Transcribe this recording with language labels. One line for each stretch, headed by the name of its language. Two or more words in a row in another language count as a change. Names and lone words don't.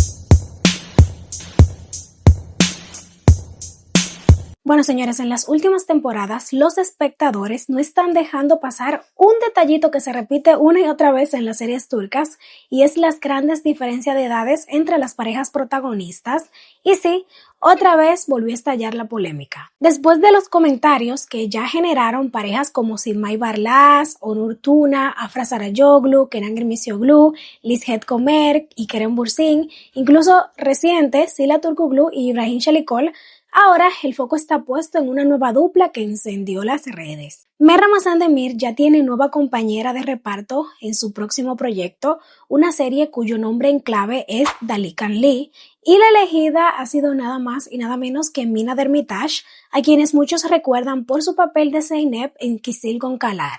Spanish: Bueno, señores, en las últimas temporadas los espectadores no están dejando pasar un detallito que se repite una y otra vez en las series turcas, y es las grandes diferencias de edades entre las parejas protagonistas. Y sí, otra vez volvió a estallar la polémica. Después de los comentarios que ya generaron parejas como Simay Barlas, Onur Tuna, Afra Sarayoglu, Kenan Girmisioğlu, Lishet Komer y Kerem Bürsin, incluso reciente Sila Turkoglu y Ibrahim Çelikol. Ahora el foco está puesto en una nueva dupla que encendió las redes. Merra Demir ya tiene nueva compañera de reparto en su próximo proyecto, una serie cuyo nombre en clave es Dalikan Lee, y la elegida ha sido nada más y nada menos que Mina Demirtaş, a quienes muchos recuerdan por su papel de Zeynep en Kızıl Goncalar.